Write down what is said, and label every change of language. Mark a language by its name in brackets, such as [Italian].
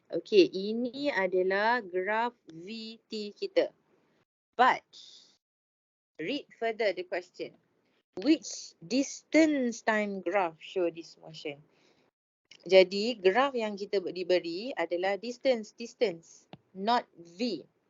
[Malay] Okay, ini adalah graf VT kita. [English] But read further the question. Which distance time graph show this motion? [Malay] Jadi graf yang kita diberi adalah distance, [English] not V.